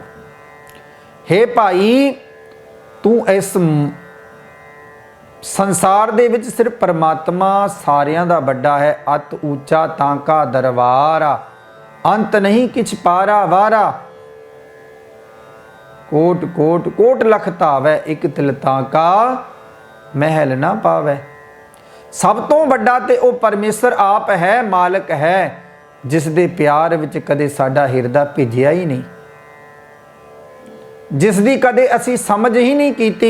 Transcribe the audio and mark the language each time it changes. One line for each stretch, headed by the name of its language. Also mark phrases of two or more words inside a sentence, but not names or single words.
Punjabi: हे ਭਾਈ, ਤੂੰ ਇਸ ਸੰਸਾਰ ਦੇ ਵਿੱਚ ਸਿਰਫ ਪਰਮਾਤਮਾ ਸਾਰਿਆਂ ਦਾ ਵੱਡਾ ਹੈ। ਅਤ ਉੱਚਾ ਤਾਂ ਕਾ ਦਰਬਾਰਾ, ਅੰਤ ਨਹੀਂ ਕਿਛ ਪਾਰਾ ਵਾਰਾ। ਕੋਟ ਕੋਟ ਕੋਟ ਲਖ ਧਾਵੈ, ਏਕ ਤਿਲ ਤਾਕਾ ਮਹਲ ਨਾ ਪਾਵੈ। ਸਭ ਤੋ ਵੱਡਾ ਤੇ ਓ ਪਰਮੇਸ਼ਰ ਆਪ ਹੈ, ਮਾਲਕ ਹੈ, ਜਿਸ ਦੇ ਪਿਆਰ ਵਿਚ ਕਦੇ ਸਾਡਾ ਹਿਰਦਾ ਭਿੱਜਿਆ ਹੀ ਨਹੀਂ, ਜਿਸ ਦੀ ਕਦੇ ਅਸੀ ਸਮਝ ਹੀ ਨਹੀਂ ਕੀਤੀ।